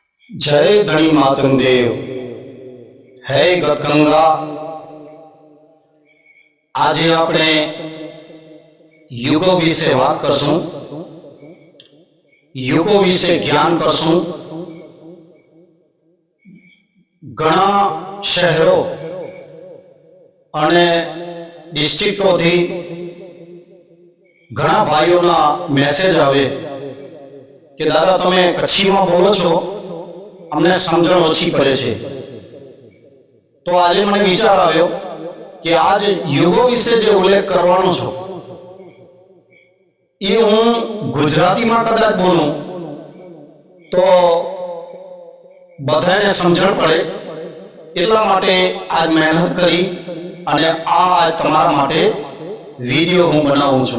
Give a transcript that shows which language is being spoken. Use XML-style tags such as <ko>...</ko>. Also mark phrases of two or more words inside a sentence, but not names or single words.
<kfr>जय धनी मातंग देव है गतगंगा।</kfr> <gu>આજ આપણે યુગો વિષે વાત કરશું, યુગો વિષે જ્ઞાન કરશું। ઘણા શહેરો અને ડિસ્ટ્રિક્ટો થી ઘણા ભાઈઓના મેસેજ આવે કે દાદા તમે કચ્છી માં બોલો છો, અમને સમજણ ओછી પડે છે। તો આજ મને વિચાર આવ્યો કે આજ યુગો વિશે જે ઉલ્લેખ કરવાનો છું એ હું ગુજરાતીમાં કદાચ બોલું તો બધાને સમજણ પડે, એટલા માટે આજ મહેનત કરી અને આ આજ તમારા માટે વિડિયો હું બનાવું છું।</gu>